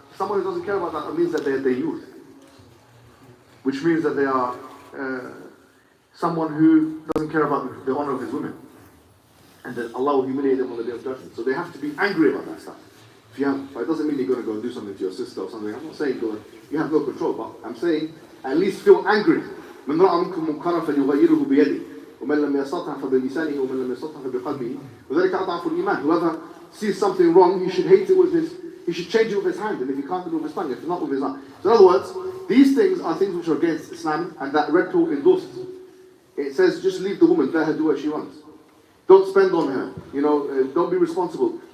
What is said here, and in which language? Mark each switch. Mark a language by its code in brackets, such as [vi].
[en] Someone who doesn't care about that, it means that they're their youth. Which means that they are someone who doesn't care about the honor of his women. And that Allah will humiliate them on the day of judgment. So they have to be angry about that stuff. But it doesn't mean you're going to go and do something to your sister or something. I'm not saying you have no control, but I'm saying at least feel angry. [ar] من رأى منكم منكرا فليغيره بيده ومن لم يستطع فبلسانه ومن لم يستطع فبقلبه وذلك أضعف الإيمان. [en] Whoever sees something wrong, he should hate it he should change it with his hand, and if he can't do it with his tongue, if not with his heart. So in other words, these things are things which are against Islam, and that red pill endorses. It says just leave the woman, let her do what she wants. Don't spend on her, don't be responsible.